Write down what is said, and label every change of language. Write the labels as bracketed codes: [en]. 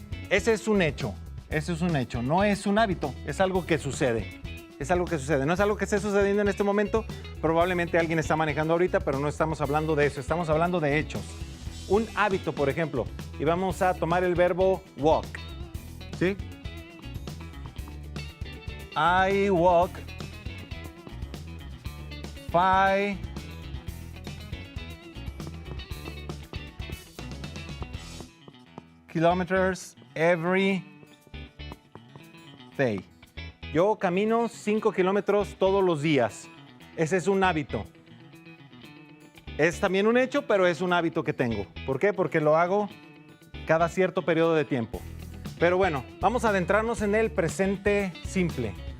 [es] Ese es un hecho. Ese es un hecho. No es un hábito. Es algo que sucede. Es algo que sucede. No es algo que esté sucediendo en este momento. Probablemente alguien está manejando ahorita, pero no estamos hablando de eso. Estamos hablando de hechos. Un hábito, por ejemplo, y vamos a tomar el verbo walk. ¿Sí? [en] I walk 5 kilometers every day. [es] Yo camino 5 kilómetros todos los días. Ese es un hábito. Es también un hecho, pero es un hábito que tengo. ¿Por qué? Porque lo hago cada cierto periodo de tiempo. Pero bueno, vamos a adentrarnos en el presente simple.